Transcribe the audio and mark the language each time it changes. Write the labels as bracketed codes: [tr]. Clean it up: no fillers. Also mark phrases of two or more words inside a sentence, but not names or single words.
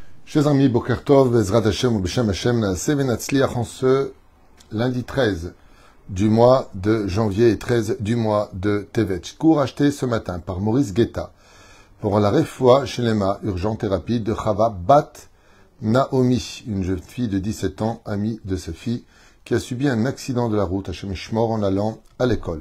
[fr] Chers amis, [he] בוקר טוב, בעזרת השם [fr] ou [he] בשם השם, נעשה ונצליח [fr] en ce lundi 13 du mois de janvier et 13 du mois de Tevet. Cours acheté ce matin par Maurice Guetta pour la [he] רפואה שלמה, [fr] urgente et rapide, de Chava Bat Naomi, une jeune fille de 17 ans, amie de sa fille, qui a subi un accident de la route à Shemishmor en allant à l'école.